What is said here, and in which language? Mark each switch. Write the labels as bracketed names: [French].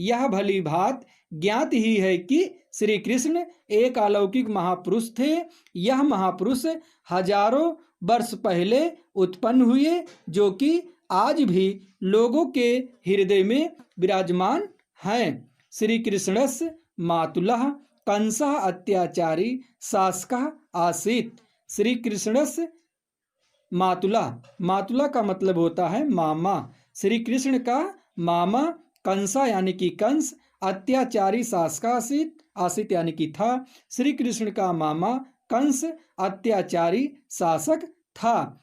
[Hindi] यह भली भांति ज्ञात ही है कि श्री कृष्ण एक अलौकिक महापुरुष थे। यह महापुरुष हजारों वर्ष पहले उत्पन्न हुए जो कि आज भी लोगों के हृदय में विराजमान हैं। [Sanskrit] श्री कृष्णस्य मातुलः कंसः अत्याचारी शासकः आसीत्। श्री कृष्णस्य मातुला। [Hindi] मातुला का मतलब होता है मामा। श्री कृष्ण का मामा कंसा यानी कि कंस [Sanskrit] अत्याचारी शासक आसीत। [Hindi] आसीत यानी कि था। श्री कृष्ण का मामा कंस अत्याचारी शासक था।